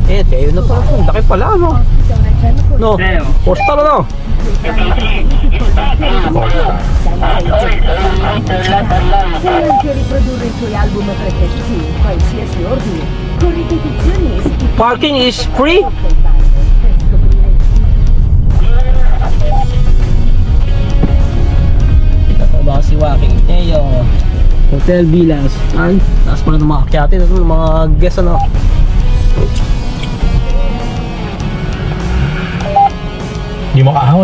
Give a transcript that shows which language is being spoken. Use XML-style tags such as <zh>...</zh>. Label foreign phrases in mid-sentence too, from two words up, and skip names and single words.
<tl>Kaya yun na pala po. Laki pala, no? No? Postal, no?</tl> <it>Puoi riprodurre i tuoi album preferiti in qualsiasi ordine, con ripetizioni e</it> <en>Parking is free?</en> <tl>Ba si Joaquin Teo Hotel Villas. Ay, taas pala ng mga akyati, ng mga guest, ano. Hindi mo kaahon.</tl>